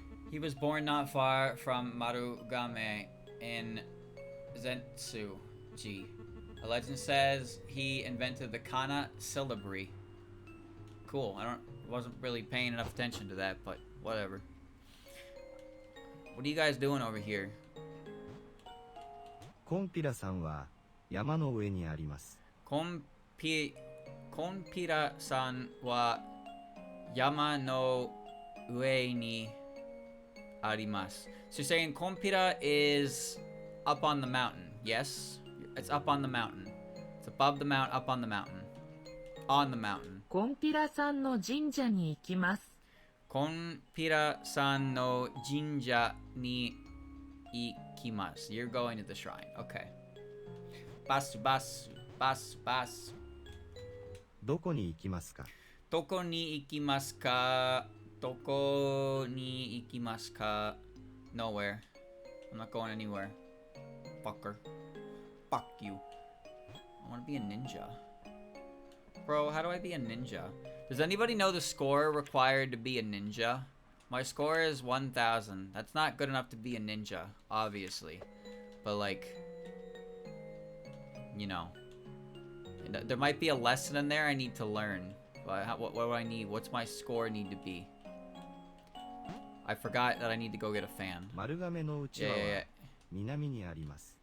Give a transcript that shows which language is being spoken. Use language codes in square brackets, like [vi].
[en] He was born not far from Marugame in Zentsu-ji. A legend says he invented the kana syllabary. Cool. Wasn't really paying enough attention to that, but whatever. What are you guys doing over here? [ja] コンピラさんは山の上にあります。コンKonpira-san wa yama no ue ni arimasu. [en] So you're saying Konpira is up on the mountain, yes? It's up on the mountain. It's above the mountain, up on the mountain. On the mountain. [ja] コンピラさんの神社に行きます。 Konpira-san no jinja ni ikimasu. [en] You're going to the shrine. Okay. Basu, basu, basu, basu. [ja] どこに行きますか？ Doko ni ikimasu ka? [en] Doko ni ikimasu ka? Nowhere. I'm not going anywhere. Fucker. Fuck you. I want to be a ninja. Bro, how do I be a ninja? Does anybody know the score required to be a ninja? My score is 1,000. That's not good enough to be a ninja, obviously. But like, you know, there might be a lesson in there I need to learn. What do I need? What's my score need to be? I forgot that I need to go get a fan. [ja] 丸亀のうちわは南にあります。